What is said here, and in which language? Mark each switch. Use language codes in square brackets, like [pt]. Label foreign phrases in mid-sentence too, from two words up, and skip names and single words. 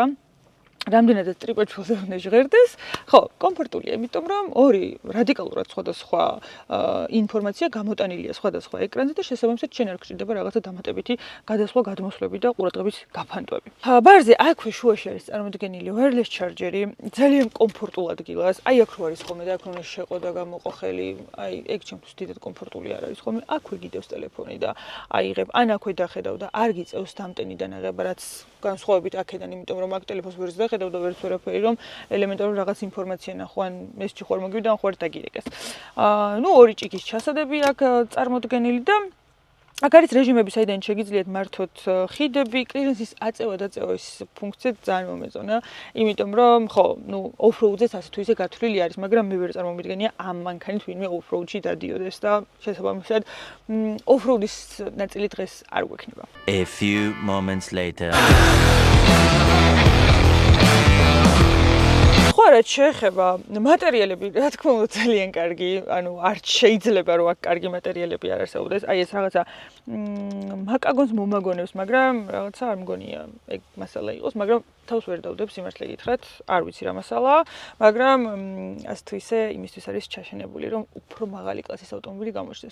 [ka] რამდენადაც ტრიპაჩულზე უნდა ჟღერდეს, ხო, კომფორტულია, იმიტომ რომ ორი რადიკალურად სხვადასხვა ინფორმაცია გამოტანილია სხვადასხვა ეკრანზე და შესაბამისად შენ არ გჭირდება რაღაცა დამატებითი გადასვლა, გადმოსვლები და ყურადღების გაფანტვები. ბარზე აქვე შუაში არის წარმოდგენილი [en] wireless charger-ი, [ka] ძალიან კომფორტულ ადგილას. აი აქ რო არის ხოლმე და აქ უნდა შეყო და გამოყო ხელი, აი ეგ ჩემთვის დიდად კომფორტული არ არის ხოლმე. აქვე გიდევს ტელეფონი და აიღებ, ან აქვე დახედავ და არ გიწევს დამტენიდან აღება, რაც განსხვავებით აქედან, იმიტომ რომ აქ ტელეფონს ვერც დახედავ და ვერც ვერაფერი, რომ ელემენტარული რაღაც ინფორმაცია ნახო, ან მესიჯი ხوار მოგივიდა, ან ხوار დაგირეკეს. ნუ ორი ჭიქის ჩასადები აქ წარმოდგენილი და აქ არის რეჟიმები, საიდან შეგიძლიათ მართოთ ხიდები, კლიენტის აწევა-დაწევა ეს ფუნქცია ძალიან მომეწონა, იმიტომ რომ ხო, ნუ off-road-ზეც ასე თუ ისე გათვლილი არის, მაგრამ მე ვერ წარმომიდგენია ამ მანქანით ვინმე off-road-ში დადიოდეს და შესაბამისად off-road-ის ნაწილი დღეს არ გვექნება. [en] A few moments later. [ka] ხوارად შეეხება მატერიალები, რა თქმა უნდა ძალიან კარგი, ანუ არ შეიძლება რომ აქ კარგი მატერიალები არ არსებობდეს. აი ეს რაღაცა მაკაგონს მომაგონებს, მაგრამ რაღაცა არ მგონია ეგ მასალა იყოს, მაგრამ თავს ვერ დავდებ სიმართლე გითხრათ, არ ვიცი რა მასალაა, მაგრამ ასე თუ ისე იმისთვის არის ჩაშენებული, რომ უფრო მაღალი კლასის ავტომობილი გამოჩნდეს.